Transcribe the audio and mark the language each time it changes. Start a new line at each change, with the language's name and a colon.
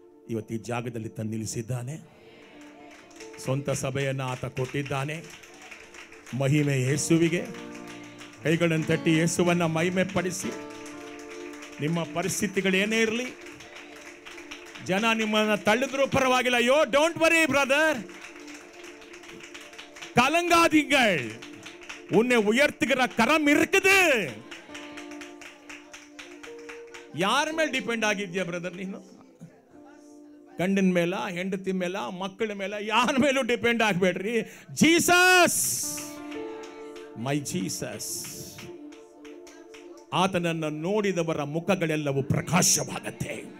Kannada: ಇವತ್ತು ಈ ಜಾಗದಲ್ಲಿ ತಂದು ನಿಲ್ಲಿಸಿದ್ದಾನೆ. ಸ್ವಂತ ಸಭೆಯನ್ನು ಆತ ಕೊಟ್ಟಿದ್ದಾನೆ. ಮಹಿಮೆ ಯೇಸುವಿಗೆ. ಕೈಗಳನ್ನು ತಟ್ಟಿ ಯೇಸುವನ್ನು ಮಹಿಮೆ ಪಡಿಸಿ. ನಿಮ್ಮ ಪರಿಸ್ಥಿತಿಗಳೇನೇ ಇರಲಿ, ಜನ ನಿಮ್ಮನ್ನು ತಳ್ಳಿದ್ರೂ ಪರವಾಗಿಲ್ಲ.
English: Yo don't worry brother.
Tamil: கலங்காதீங்கள், உன்னை உயர்த்துகிற கரம் இருக்குது.
Kannada: ಯಾರ ಮೇಲೆ ಡಿಪೆಂಡ್ ಆಗಿದ್ಯಾ ಬ್ರದರ್? ನೀನು ಗಂಡನ ಮೇಲ, ಹೆಂಡತಿ ಮೇಲ, ಮಕ್ಕಳ ಮೇಲೆ, ಯಾರ ಮೇಲೂ ಡಿಪೆಂಡ್ ಆಗಬೇಡ್ರಿ.
English: Jesus, my Jesus.
Kannada: ಆತನನ್ನು ನೋಡಿದವರ ಮುಖಗಳೆಲ್ಲವೂ ಪ್ರಕಾಶವಾಗತ್ತೆ.